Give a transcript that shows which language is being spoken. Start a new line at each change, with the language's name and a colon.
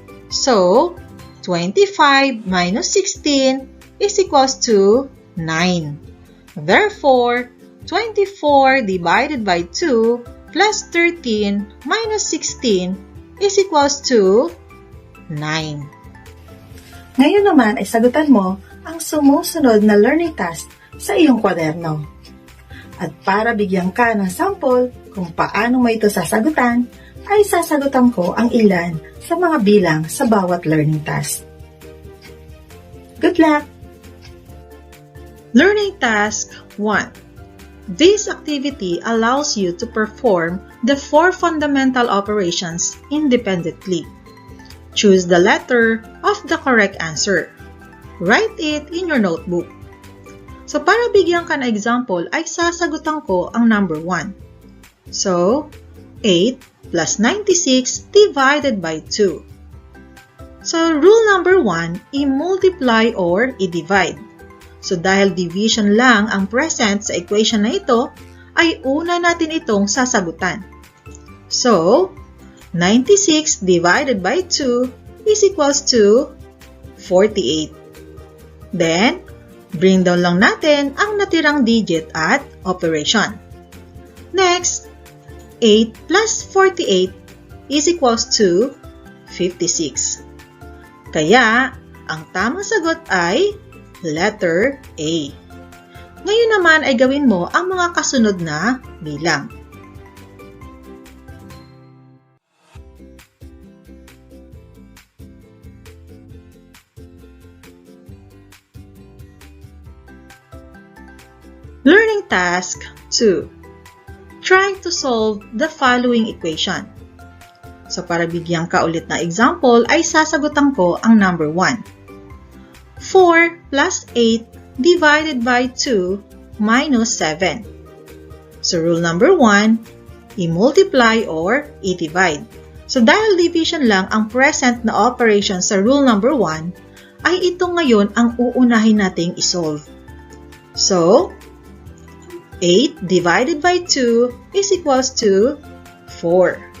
English: So, 25 minus 16 is equals to 9. Therefore, 24 divided by 2 plus 13 minus 16 is equals to 9.
Filipino: Ngayon naman ay sagutan mo ang sumusunod na learning task sa iyong kwaderno. At para bigyan ka ng sample kung paano mo ito sasagutan, ay sasagutan ko ang ilan sa mga bilang sa bawat learning task.
English: Good luck! Learning Task 1. This activity allows you to perform the 4 fundamental operations independently. Choose the letter of the correct answer. Write it in your notebook.
Filipino: So para bigyan ka ng example ay sasagutan ko ang number 1.
English: So, 8 plus 96 divided by 2. So rule number 1, i-multiply or i-divide.
Filipino: So dahil division lang ang present sa equation na ito, ay una natin itong sasagutan.
English: So, 96 divided by 2 is equals to 48. Then, bring down
Filipino: lang natin ang natirang digit at operation.
English: Next, 8 plus 48 is equals to 56.
Filipino: Kaya, ang tamang sagot ay letter A. Ngayon naman ay gawin mo ang mga kasunod na bilang.
English: Learning Task 2. Try to solve the following equation.
Filipino: So para bigyan ka ulit na example ay sasagutan ko ang number 1.
English: 4 plus 8 divided by 2 minus 7. So rule number 1, i-multiply or i-divide.
Filipino: So dahil division lang ang present na operation sa rule number 1, ay ito ngayon ang uunahin nating isolve.
English: So, 8 divided by 2 is equals to 4.